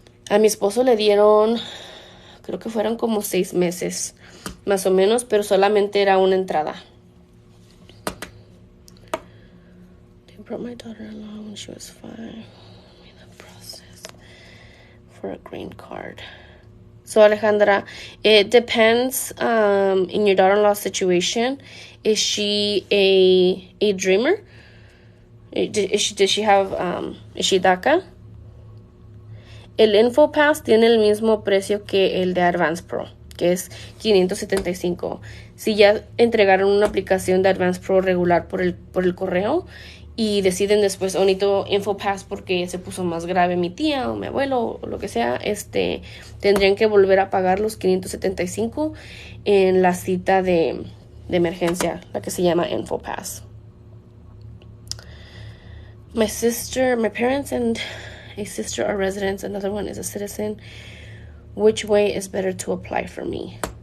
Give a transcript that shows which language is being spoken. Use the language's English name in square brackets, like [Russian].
[Spanish] A mi esposo le dieron, creo que fueron como 6 meses, más o menos, pero solamente era una entrada. [English] Brought my daughter-in-law when she was 5. In the process for a green card. So Alejandra, it depends in your daughter-in-law's situation. Is she a dreamer? Does she have is she DACA? [Spanish] El InfoPass tiene el mismo precio que el de Advanced Pro, que es $575. Si ya entregaron una aplicación de Advanced Pro regular por el correo y deciden después, necesito InfoPass porque se puso más grave mi tía o mi abuelo o lo que sea, tendrían que volver a pagar los $575 en la cita de emergencia, la que se llama InfoPass. [English] My parents and a sister are residents, another one is a citizen. Which way is better to apply for me?